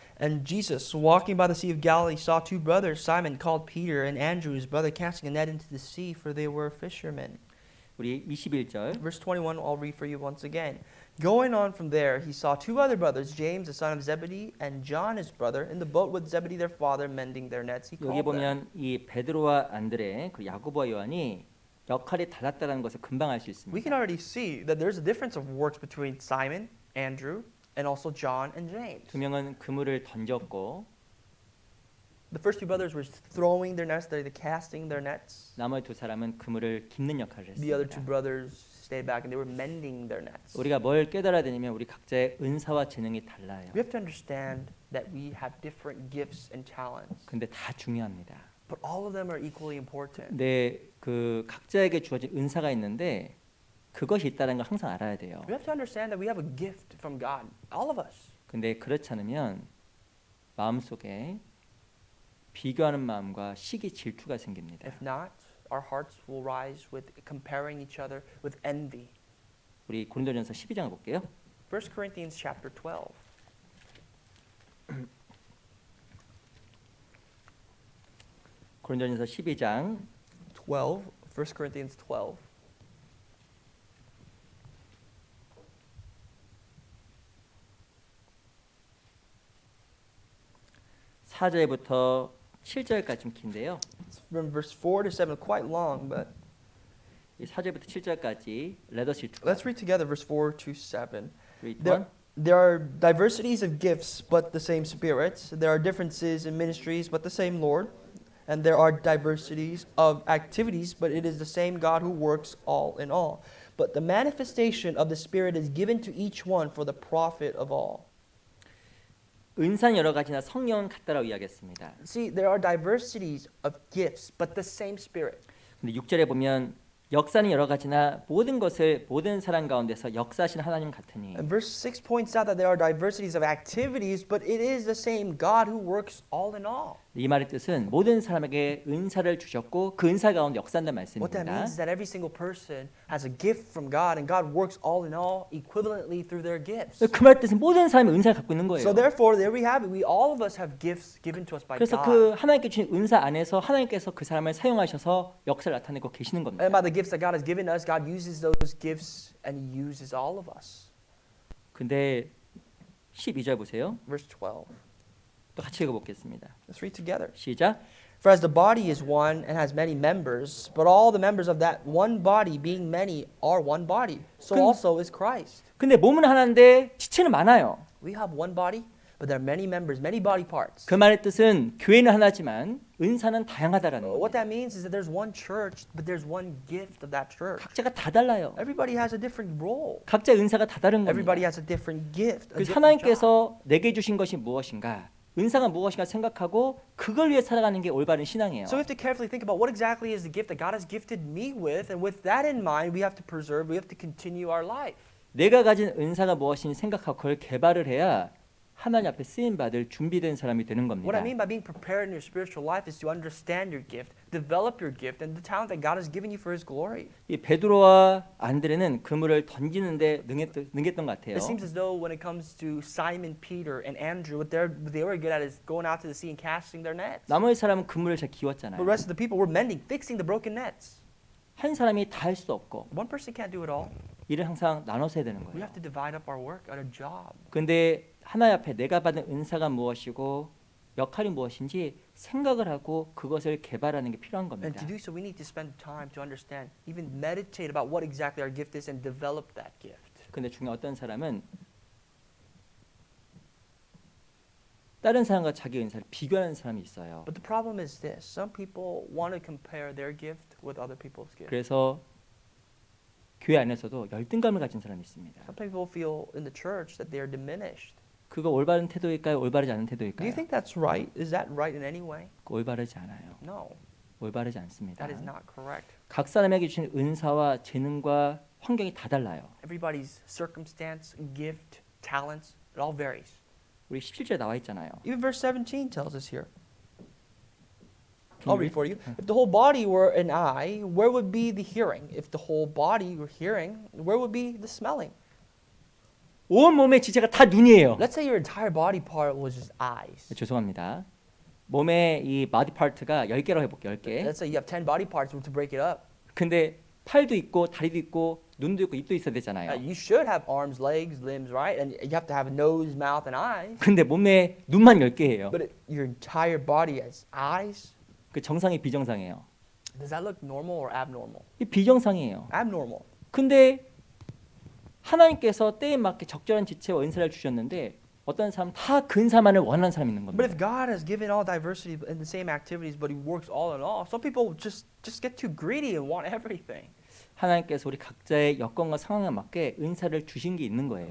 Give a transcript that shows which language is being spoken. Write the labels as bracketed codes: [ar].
[en] And Jesus, walking by the Sea of Galilee, saw two brothers, Simon called Peter and Andrew his brother, casting a net into the sea, for they were fishermen. [ko] 우리 21절. [en] Verse 21, I'll read for you once again. Going on from there, he saw two other brothers, James the son of Zebedee and John his brother, in the boat with Zebedee their father, mending their nets. He [ko] 여기 [en] called them. [ko] 보면 이 베드로와 안드레 그리고 야고보와 요한이 역할이 달랐다는 것을 금방 알 수 [en] We [ko] 있습니다. [en] can already see that there's a difference of works between Simon, Andrew, and also John and James. [ko] 두 명은 그물을 던졌고 [en] The first two brothers were throwing their nets, they're casting their nets. [ko] 나머지 두 사람은 그물을 깁는 역할을 [en] The other two [ko] 했습니다. [en] brothers stayed back and they were mending their nets. [ko] 우리가 뭘 깨달아야 되냐면 우리 각자의 은사와 재능이 달라요. [en] We have to understand that we have different gifts and talents, [ko] 근데 다 중요합니다. [en] but all of them are equally important. [ko] 근데 그 각자에게 주어진 은사가 있는데 그것이 있다는 걸 항상 알아야 돼요. [en] We have to understand that we have a gift from God, all of us. [ko] 근데 그렇지 않으면 마음속에 비교하는 마음과 시기 질투가 생깁니다. [en] If not, our hearts will rise with comparing each other with envy. [ko] 우리 고린도전서 12장을 볼게요. [en] 1 Corinthians chapter 12. [ko] 고린도전서 12장 [en] 1 Corinthians 12. [ko] 4절부터 7절까지 좀 긴데요. [en] It's from verse 4 to 7, quite long, but [ko] 이 4절부터 7절까지 [en] Let us read let's together. read together verse 4 to 7. Read There, one. there are diversities of gifts, but the same Spirit. There are differences in ministries, but the same Lord. And there are diversities of activities, but it is the same God who works all in all. But the manifestation of the Spirit is given to each one for the profit of all. [ko] 은사는 여러 가지나 성령은 같다라고 이야기했습니다. [en] See, there are diversities of gifts, but the same Spirit. [ko] 근데 6절에 보면 역사는 여러 가지나 모든 것을 모든 사람 가운데서 역사하신 하나님 같으니. [en] And verse 6 points out that there are diversities of activities, but it is the same God who works all in all. [ko] 이 말의 뜻은 모든 사람에게 은사를 주셨고 그 은사 가운데 역사한다는 [en] What that means is that every single person has a gift from God, and God works all in all equivalently through their gifts. [ko] 그 말 뜻은 모든 사람이 은사를 갖고 있는 거예요. [en] So therefore, there we have it. We all of us have gifts given to us by [ko] 그래서 [en] God. [ko] 그 하나님께 주신 은사 안에서 하나님께서 그 사람을 사용하셔서 역사를 나타내고 계시는 겁니다. [en] And by the gifts that God has given us, God uses those gifts and He uses all of us. [ko] 근데 12절 보세요. [en] Verse 12. [ko] 또 같이 읽어보겠습니다. [en] Let's read together. [ko] 시작. [en] For as the body is one and has many members, but all the members of that one body, being many, are one body, so 근- also is Christ. [ko] 근데 몸은 하나인데 지체는 많아요. [en] We have one body, but there are many members, many body parts. [ko] 그 말의 뜻은 교회는 하나지만 은사는 다양하다라는 [en] What [ko] 거예요. [en] that means is that there's one church, but there's one gift of that church. [ko] 각자가 다 달라요. [en] Everybody has a different role. [ko] 각자 은사가 다 다른 [en] Everybody [ko] 겁니다. [en] has a different gift. A [ko] 그래서 [en] different job. [ko] 하나님께서 내게 주신 것이 무엇인가, 은사가 무엇인가 생각하고 그걸 위해 살아가는 게 올바른 신앙이에요. [en] So we have to carefully think about what exactly is the gift that God has gifted me with, and with that in mind, we have to preserve, we have to continue our life. [ko] 내가 가진 은사가 무엇인지 생각하고 그걸 개발을 해야 하나님 앞에 쓰임 받을 준비된 사람이 되는 겁니다. [en] What I mean by being prepared in your spiritual life is to understand your gift, develop your gift, and the talent that God has given you for His glory. [ko] 이 베드로와 안드레는 그물을 던지는데 능했던 것 같아요. [en] It seems as though when it comes to Simon, Peter, and Andrew, what they were good at is going out to the sea and casting their nets. [ko] 나머지 사람은 그물을 잘 기웠잖아요. [en] But the rest of the people were mending, fixing the broken nets. [ko] 한 사람이 다 할 수 없고 [en] One person can't do it all. [ko] 일을 항상 나눠서 해야 되는 [en] We [ko] 거예요. [en] have to divide up our work at a job. [ko] 근데 하나님 앞에 내가 받은 은사가 무엇이고 역할이 무엇인지 생각을 하고 그것을 개발하는 게 필요한 [en] And [ko] 겁니다. [en] to do so, we need to spend time to understand, even meditate about what exactly our gift is and develop that gift. [ko] 근데 중에 어떤 사람은 다른 사람과 자기 은사를 비교하는 사람이 있어요. [en] But the problem is this. Some people want to compare their gift with other people's gift. [ko] 그래서 교회 안에서도 열등감을 가진 사람이 있습니다. [en] Some people feel in the church that they are diminished. [ko] 그거 올바른 태도일까요? 올바르지 않은 [en] Do [ko] 태도일까요? [en] you think that's right? Is that right in any way? [ko] 올바르지 않아요. [en] No, [ko] 올바르지 않습니다. [en] that is not correct. [ko] 각 사람에게 주신 은사와 재능과 환경이 다 달라요. [en] Everybody's circumstance, gift, talents, it all varies. [ko] 우리 17절에 나와 있잖아요. [en] Even verse 17 tells us here. Can I'll you read for you. If the whole body were an eye, where would be the hearing? If the whole body were hearing, where would be the smelling? [ko] 온 몸의 지체가 다 눈이에요. [en] Let's say your entire body part was just eyes. [ko] 죄송합니다. 몸의 이 바디 파트가 10개라고 해볼게요. 10개. [en] Let's say you have 10 body parts to break it up. [ko] 근데 팔도 있고 다리도 있고 눈도 있고 입도 있어야 되잖아요. [en] You should have arms, legs, limbs, right? And you have to have a nose, mouth, and eyes. [ko] 근데 몸에 눈만 10개예요. [en] But your entire body has eyes. [ko] 그 정상이 비정상이에요. [en] Does that look normal or abnormal? [ko] 이 비정상이에요. [en] Abnormal. [ko] 근데 하나님께서 때에 맞게 적절한 지체와 은사를 주셨는데 어떤 사람 다 근사만을 원하는 사람이 있는 [en] But [ko] 겁니다. [en] if God has given all diversity in the same activities, but He works all in all, some people just get too greedy and want everything. [ko] 하나님께서 우리 각자의 여건과 상황에 맞게 은사를 주신 게 있는 거예요.